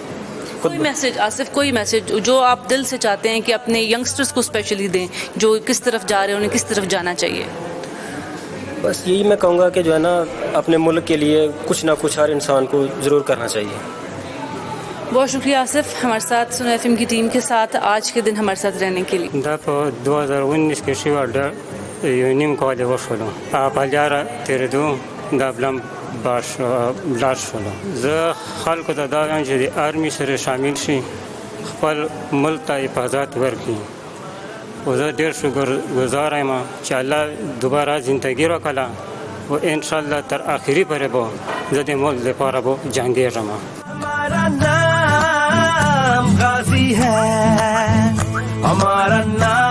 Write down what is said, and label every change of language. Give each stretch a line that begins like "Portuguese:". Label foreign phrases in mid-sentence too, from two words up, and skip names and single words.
Urdu: کوئی میسج آصف, کوئی میسج جو آپ دل سے چاہتے ہیں کہ اپنے ینگسٹرز کو اسپیشلی دیں جو کس طرف جا رہے ہیں, انہیں کس طرف جانا چاہیے؟ بس یہی میں کہوں گا کہ جو ہے نا اپنے ملک کے لیے کچھ نہ کچھ ہر انسان کو ضرور کرنا چاہیے. بہت شکریہ آصف, ہمارے ساتھ سنا FM کی ٹیم کے ساتھ آج کے دن ہمارے ساتھ رہنے کے لیے.
Pashto: 2019 کې شي ورډ یو نیم کال وشولو په لاره تېرېدو دا بلم باش بلاش شولو. زه خلکو ته دا وایم چې د آرمي سره شامل شي, خپل ملک ته حفاظت ورکړي. او زه ډېر شکرګزار یم چې الله دوباره زندګي راکړله, او انشاءالله تر آخري پورې به زه د ملک لپاره به جنګېږم.
Urdu: ہمارا نام غازی ہے, हमारा